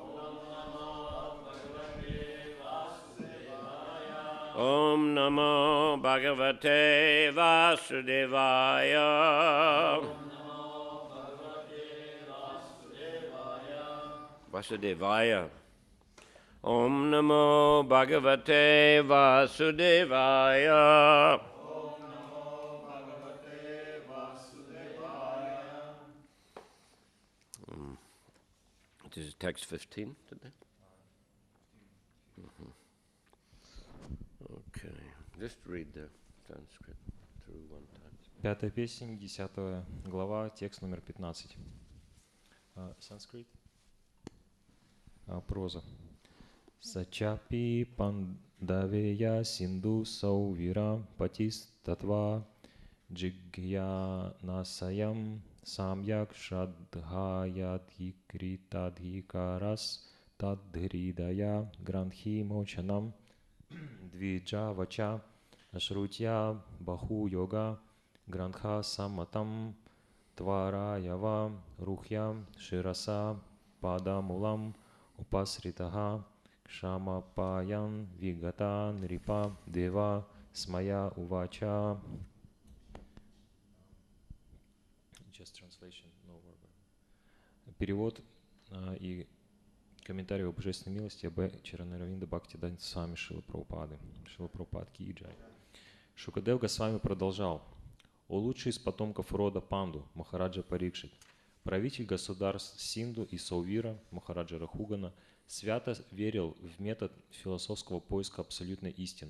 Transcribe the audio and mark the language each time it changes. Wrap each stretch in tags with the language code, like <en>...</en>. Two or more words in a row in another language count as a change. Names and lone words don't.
<sa>ॐ नमो भगवते वासुदेवाय. Vasudevaya. ॐ नमो भगवते वासुदेवाय.</sa> <en>This is text 15 today. Okay, just read the Sanskrit through one time.</en> <ru>Пятая песнь, 10 глава, текст номер 15. Санскрит. Проза.</ru> <sa>स चापि पाण्डवेय सिन्धु सौवीर पतिस् तत्त्व जिज्ञासायाम् सम्यक् श्रद्धयाधिकृताधिकारस् तद्धृदय ग्रन्थि मोचनं द्विज वच आश्रुत्य बहु योग ग्रन्थ सम्मतं त्वरयावरुह्य शिरसा पादमूलम् उपसृतः क्षमापयन् विगत नृप देव स्मय उवाच.</sa> <en>Just translation, no word.</en> <ru>Перевод. И комментарий о божественной милости Б. Чаранаравинда Бхактиданта Свами Шила Прабхупады. Шила Прабхупад Ки Джай. Шукадев Госвами продолжал. О лучший из потомков рода Панду, Махараджа Парикшит, правитель государств Синду и Саувира, Махараджа Рахугана, свято верил в метод философского поиска абсолютной истины.</ru>